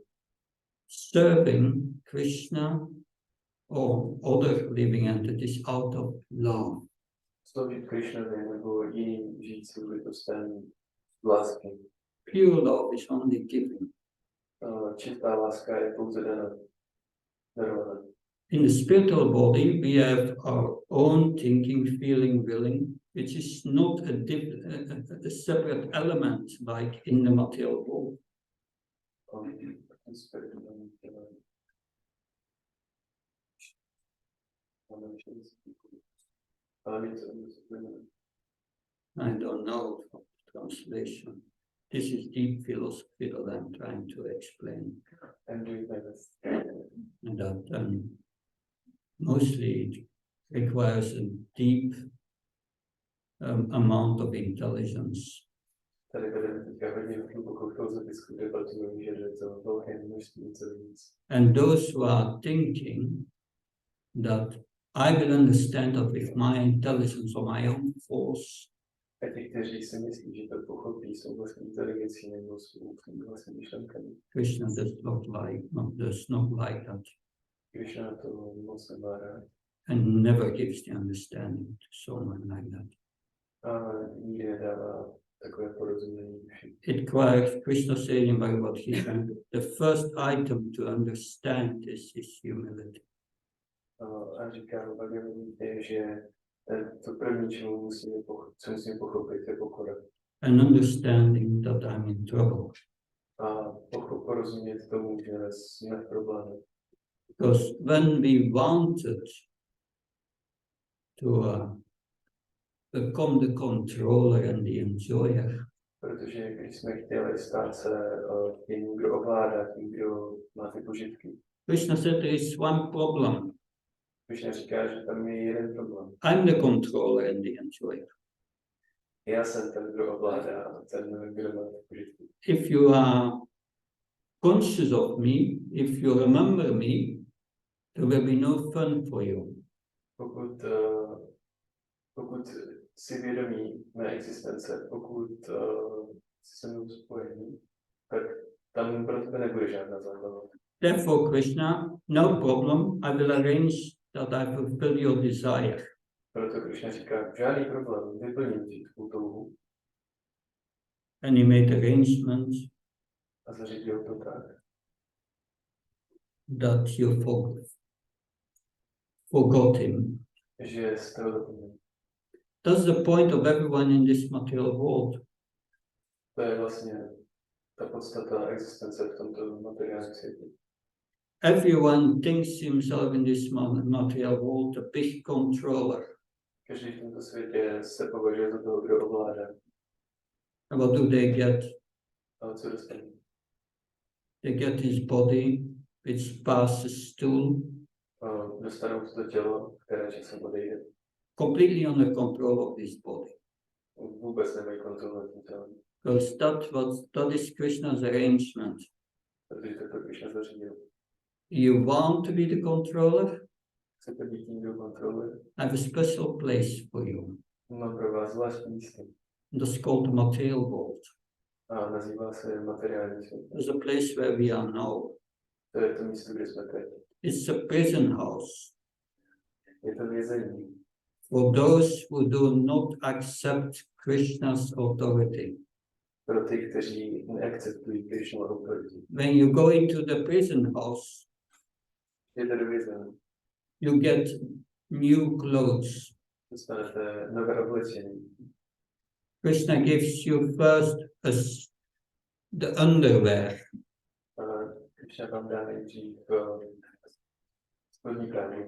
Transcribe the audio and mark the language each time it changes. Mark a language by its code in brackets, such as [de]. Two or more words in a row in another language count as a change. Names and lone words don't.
[en] Serving Krishna or other living entities out of love. [cs] Sloužit Krishnovi nebo jiným žijícím bytostem lásky. [en] Pure love is only given. [cs] Čistá láska je pouze darovaná. [en] In the spiritual body, we have our own thinking, feeling, willing, which is not a separate element like in the material world. I don't know translation. This is deep philosophy that I'm trying to explain. I'm doing my best. And that mostly it requires a deep amount of intelligence. [cs] Tady vedeme teďka hodně hlubokou filozofickou debatu, vyžaduje to velké množství intelligence. [en] And those who are thinking that I will understand that with my intelligence or my own force, [cs] A ti, kteří si myslí, že to pochopí svou vlastní inteligencí nebo svou vlastní myšlenkami. [en] Krishna does not like that, [cs] Krishna to moc nemá rád. [en] and never gives the understanding to someone like that. [cs] A nikdy nedává takové porozumění. [en] It requires, Krishna said in Bhagavad Gita, the first item to understand is humility. [cs] A říká v Bhagavad Gita, že to první, co musíme pochopit, je pokora. [en] An understanding that I'm in trouble. [cs] A porozumět tomu, že jsme v problému. [en] Because when we wanted to become the controller and the enjoyer, [cs] Protože když jsme chtěli stát se tím, kdo ovládá, tím, kdo má ty požitky. [en] Krishna said there is one problem. [cs] Krishna říká, že tam je jeden problém. [en] I'm the controller and the enjoyer. [cs] Já jsem ten, kdo ovládá, a ten, kdo má ty požitky. [en] If you are conscious of me, if you remember me, there will be no fun for you. [cs] Pokud si vědomí mé existence, pokud jsi se mnou spojený, tak tam pro tebe nebude žádná zábava. [en] Therefore, Krishna, no problem, I will arrange that I fulfill your desire. [cs] Proto Krishna říká, žádný problém, vyplním ti tvou touhu. [en] And he made arrangements [cs] A zařídil to tak, [en] that you forgot him. [cs] že jste ho zapomněli. [en] That's the point of everyone in this material world. [cs] To je vlastně ta podstata existence v tomto materiálním světě. [en] Everyone thinks himself in this material world a big controller. [cs] Každý v tomto světě se považuje za toho, kdo ovládá. [en] And what do they get? [cs] Ale co dostanou? [en] They get his body, which passes through, [cs] Dostanou to tělo, které časem odejde. [en] completely under control of this body. [cs] Vůbec nemají kontrolu nad tím tělem. [en] Because that is Krishna's arrangement. [cs] Protože to Krishna zařídil. [en] You want to be the controller? [cs] Chcete být tím, kdo kontroluje? [en] I have a special place for you. [cs] Mám pro vás zvláštní místo. [en] That's called the material world. [cs] A nazývá se materiální svět. [en] There's a place where we are now. [cs] To je to místo, kde jsme teď. [en] It's a prison house [cs] Je to vězení. [en] for those who do not accept Krishna's authority. [cs] Pro ty, kteří neakceptují Krishnu autoritu. [en] When you go into the prison house, [cs] Je to do vězení. [en] you get new clothes. [cs] Dostanete nové oblečení. [en] Krishna gives you first the underwear, [cs] Krishna vám dá nejdřív spodní prádlo.